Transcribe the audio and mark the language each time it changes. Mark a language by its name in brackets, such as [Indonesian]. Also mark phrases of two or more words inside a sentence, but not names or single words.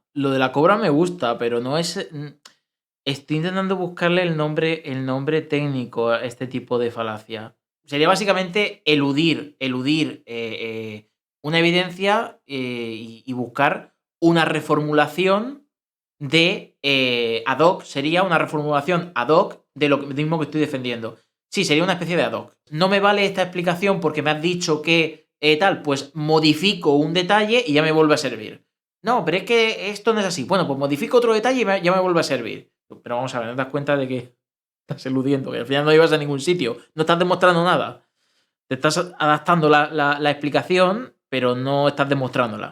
[Spanish] Lo de la cobra me gusta, pero no es. Estoy intentando buscarle el nombre técnico a este tipo de falacia. sería básicamente eludir una evidencia y buscar una reformulación de [Latin] ad hoc. [Spanish] Sería una reformulación [Latin] ad hoc [Spanish] de lo mismo que estoy defendiendo. Sí, sería una especie de [Latin] ad hoc. [Spanish] No me vale esta explicación porque me has dicho que tal, pues modifico un detalle y ya me vuelve a servir. No, pero es que esto no es así. Bueno, pues modifico otro detalle y ya me vuelve a servir. Pero vamos a ver, ¿no te das cuenta de que estás eludiendo? Que al final no ibas a ningún sitio. No estás demostrando nada. Te estás adaptando la explicación, pero no estás demostrándola.